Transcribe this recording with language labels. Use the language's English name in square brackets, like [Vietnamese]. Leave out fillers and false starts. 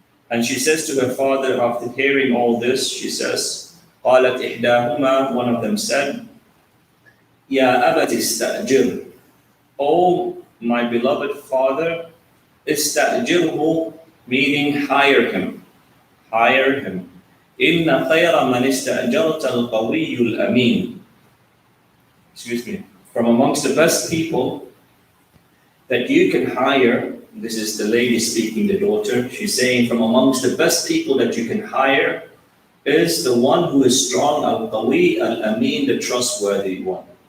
[English] And she says to her father, after hearing all this, she says, [Arabic] قالت إحداهما, [English] one of them said, [Arabic] يا أبت استأجر, [English] O my beloved father, [Arabic] استأجره, [English] meaning hire him. Hire him. [Arabic] إن خير من استأجرت القوي الأمين. [English] Excuse me. From amongst the best people that you can hire, this is the lady speaking, the daughter, she's saying, from amongst the best people that you can hire is the one who is strong, al-qawi, al-amin, the trustworthy one.